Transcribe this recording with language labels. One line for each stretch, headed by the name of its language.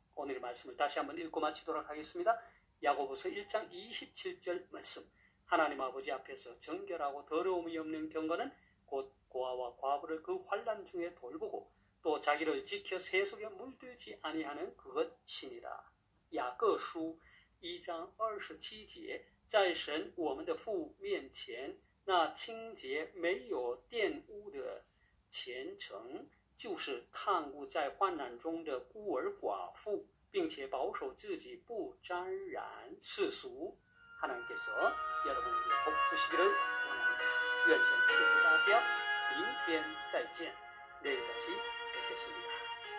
Korean: 오늘 말씀을 다시 한번 읽고 마치도록 하겠습니다. 야고보서 1장 27절 말씀. 하나님 아버지 앞에서 정결하고 더러움이 없는 경건은 곧 고아와 과부를 그 환난 중에 돌보고 또 자기를 지켜 세속에 물들지 아니하는 그것이니라.
Chinese: 雅各书 1章27节，在神我们的父面前，那清洁没有玷污的虔诚，就是看顾在患难中的孤儿寡妇，并且保守自己不沾染世俗。
Korean: 하나님께서 여러분에게 복 주시기를 원합니다.
Chinese: 愿神赐福大家，明天再见，
Korean: 내일 다시 뵙겠습니다.